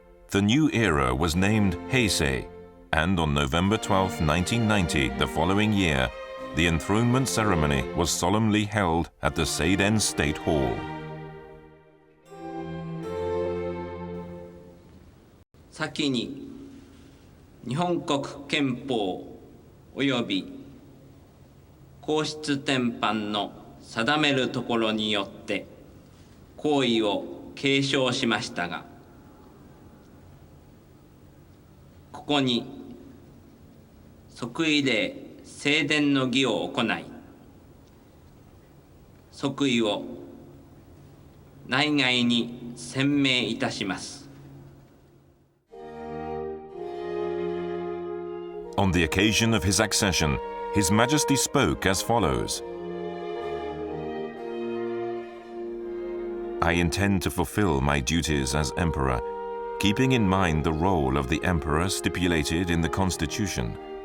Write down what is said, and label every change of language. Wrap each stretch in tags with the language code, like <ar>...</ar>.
<en>The new era was named Heisei, and on November 12, 1990, the following year, the enthronement ceremony was solemnly held at the Seiden State Hall.</en> <ja>先に日本国憲法及び皇室典範の定めるところによって皇位を継承しましたが、ここに即位礼正殿の儀を行い、即位を内外に宣明いたします。</ja> <en>On the occasion of his accession, His Majesty spoke as follows. I intend to fulfill my duties as Emperor, keeping in mind the role of the Emperor stipulated in the Constitution.</en>